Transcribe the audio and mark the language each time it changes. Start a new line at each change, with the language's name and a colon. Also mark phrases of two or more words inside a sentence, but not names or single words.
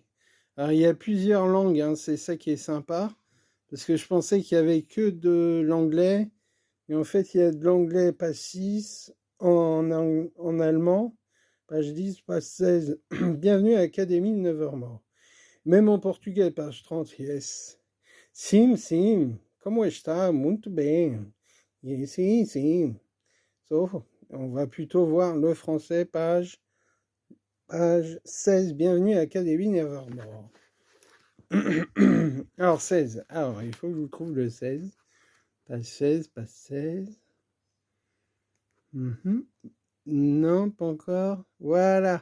French: Alors, il y a plusieurs langues, hein, c'est ça qui est sympa. Parce que je pensais qu'il y avait que de l'anglais. Et en fait, il y a de l'anglais page 6, en allemand, page 10, page 16. Bienvenue à l'Académie de Nevermore. Même en portugais, page 30, yes.
Portuguese: Sim, como está? Muito bem. Sim.
French: Sauf, on va plutôt voir le français, page 16. Bienvenue à l'Académie Nevermore. Alors, 16. Alors, il faut que je vous trouve le 16. Page 16. Non, pas encore. Voilà.